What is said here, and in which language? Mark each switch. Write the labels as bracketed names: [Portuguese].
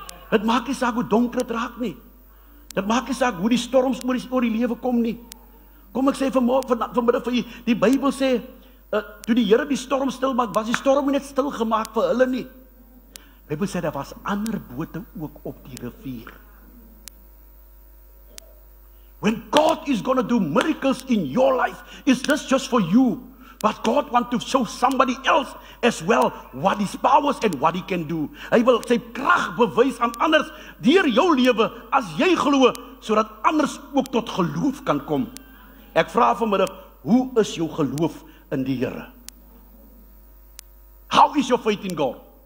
[Afrikaans] Dit maak nie saak hoe donker dit raak nie. Dit maak nie saak hoe die storms oor die lewe kom nie. Kom ek sê vanmiddag vir julle, die Bybel sê, toe die Here die storm stil maak, was die storm nie net stil gemaak vir hulle nie. Die Bybel sê, daar was ander bote ook op die rivier. [English] When God is going to do miracles in your life, is this just for you? But God wants to show somebody else as well what his powers and what he can do. [Afrikaans] Hy wil sy krag bewys aan anders deur jou lewe as jy glo, sodat anders ook tot geloof kan kom. Ek vra vanmiddag, hoe is jou geloof in die Here? [English] How is your faith in God?